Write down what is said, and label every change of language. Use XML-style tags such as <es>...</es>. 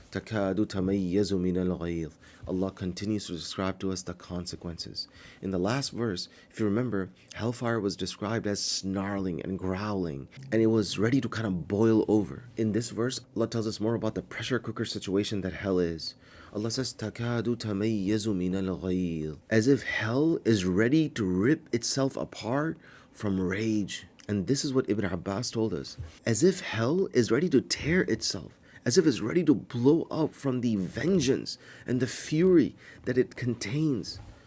<ar>تَكَادُ تَمَيَّزُ مِنَ الْغَيْظِ.</ar> <en>Allah continues to describe to us the consequences. In the last verse, if you remember, Hellfire was described as snarling and growling, and it was ready to kind of boil over. In this verse, Allah tells us more about the pressure cooker situation that hell is. Allah says,</en> <ar>تَكَادُ تَمَيَّزُ مِنَ الْغَيْظِ.</ar> <en>As if hell is ready to rip itself apart from rage. And this is what Ibn Abbas told us. As if hell is ready to tear itself. As if it's ready to blow up from the vengeance and the fury that it contains.</en>